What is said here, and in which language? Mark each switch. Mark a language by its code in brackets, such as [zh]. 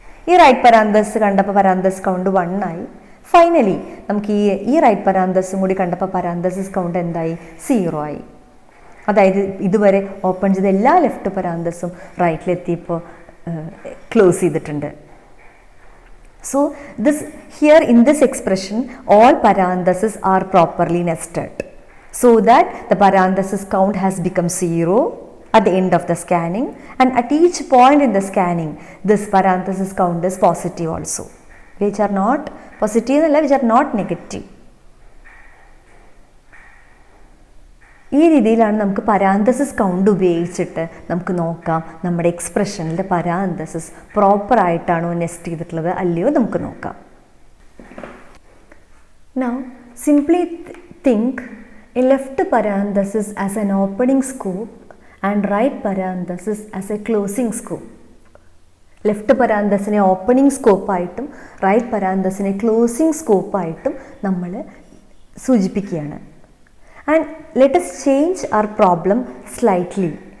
[ml] ഈ റൈറ്റ് പരാന്തസ് കണ്ടപ്പോൾ പരാന്തസ് കൗണ്ട് 1 ആയി. ഫൈനലി നമുക്ക് ഈ റൈറ്റ് പരാന്തസും കൂടി കണ്ടപ്പോൾ പരാന്തസിസ് കൗണ്ട് എന്തായി? 0 ആയി. അതായത് ഇതുവരെ ഓപ്പൺ ചെയ്ത എല്ലാ ലെഫ്റ്റ് പരാന്തസും റൈറ്റിലെത്തിയപ്പോൾ ക്ലോസ് ചെയ്തിട്ടുണ്ട്. [en] So here in this expression all parentheses are properly nested so that the parenthesis count has become 0 at the end of the scanning, and at each point in the scanning this parenthesis count is positive also, which are not positive and which are not negative. [ml] ഈ രീതിയിലാണ് നമുക്ക് parenthesis count ഉപയോഗിച്ചിട്ട് നമുക്ക് നോക്കാം നമ്മുടെ എക്സ്പ്രഷനിലെ parenthesis proper ആയിട്ടാണോ nest ചെയ്തിട്ടുള്ളത് അല്ലയോ നമുക്ക് നോക്കാം. [en] Now simply think a left parenthesis as an opening scope and right parenthesis as a closing scope. [ml] Left പരാന്തസിനെ opening സ്കോപ്പായിട്ടും right പരാന്തസിനെ closing സ്കോപ്പായിട്ടും നമ്മൾ സൂചിപ്പിക്കുകയാണ്. [en] And let us change our problem slightly.